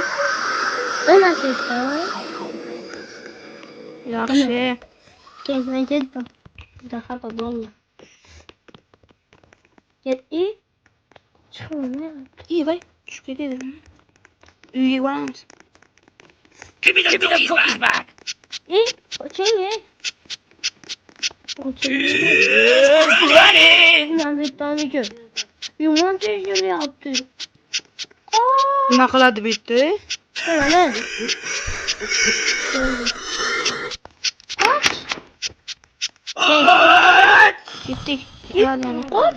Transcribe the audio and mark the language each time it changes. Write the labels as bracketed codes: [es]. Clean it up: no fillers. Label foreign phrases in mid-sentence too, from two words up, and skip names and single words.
[uz] Mana ketdim. Yaxshi. Ketdim. Juda xafa bo'ldim. Chiqma. Voy, tushib ketdim. Uyga boramiz. [en] Give me the cookies back. [uz] Qoching. Running. Nazardan yomon tekshiryapti. Nima qiladi bu yerda? Mana. Ketdik. Yana. Qoch.